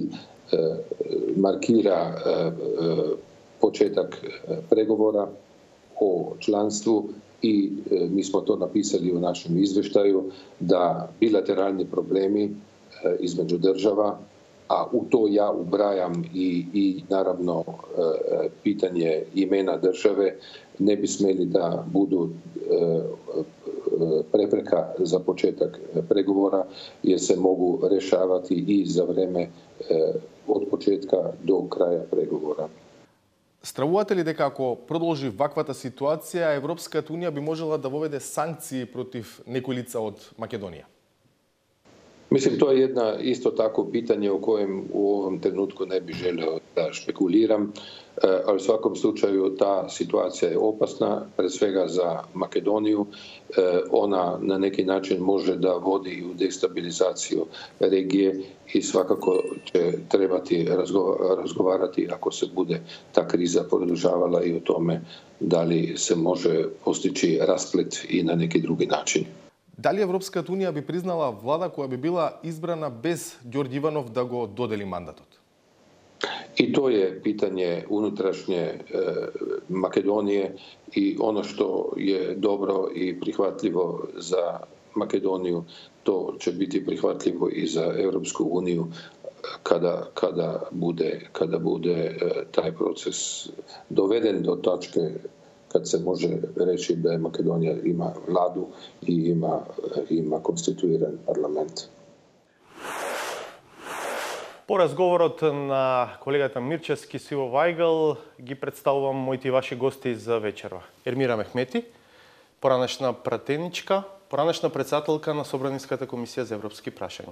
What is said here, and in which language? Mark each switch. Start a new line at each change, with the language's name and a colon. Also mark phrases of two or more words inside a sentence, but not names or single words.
Serbian: markira početak pregovora o članstvu i mi smo to napisali u našem izvještaju, da bilateralni problemi između država, a u to ja ubrajam i naravno pitanje imena države, ne bi smjeli da budu prepreka za početak pregovora, jer se mogu rešavati i za vreme od početka do kraja pregovora.
Macedonian: Стравувате ли дека ако продолжи ваквата ситуација, Европската унија би можела да воведе санкции против некои лица од Македонија?
Serbian: Mislim, to je isto tako pitanje o kojem u ovom trenutku ne bih želio da špekuliram, ali u svakom slučaju ta situacija je opasna, pre svega za Makedoniju. Ona na neki način može da vodi u destabilizaciju regije i svakako će trebati razgovarati ako se bude ta kriza produžavala i o tome da li se može postići rasplet i na neki drugi način.
Macedonian: Дали Европската унија би признала влада која би била избрана без Ѓорѓе Иванов да го додели мандатот?
Serbian: I to je pitanje unutrašnje Makedonije i ono što je dobro i prihvatljivo za Makedoniju, to će biti prihvatljivo i za Europsku uniju kada bude taj proces doveden do tačke kad se može reći da je Makedonija ima vladu i ima konstituiran parlament.
Macedonian: По разговорот на колегата Мирчевски с Иво Вајгал ги представувам моите и ваши гости за вечерва. Ермира Мехмети, поранешна пратеничка, поранешна председателка на Собраниската комисија за европски прашања.